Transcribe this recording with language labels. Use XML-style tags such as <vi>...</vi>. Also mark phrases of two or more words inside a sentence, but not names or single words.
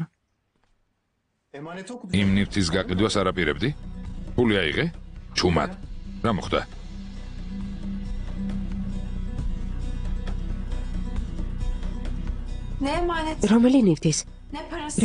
<tr>Emaneti okudun.</tr> <ka>იმ ნივთის გაყიდვას არაპირებდი? ფული აიღე? ჩუმად. რა მოხდა?</ka> <tr>Ne emanet?</tr> <ka>რომელი ნივთის?</ka> <tr>Ne parası?</tr>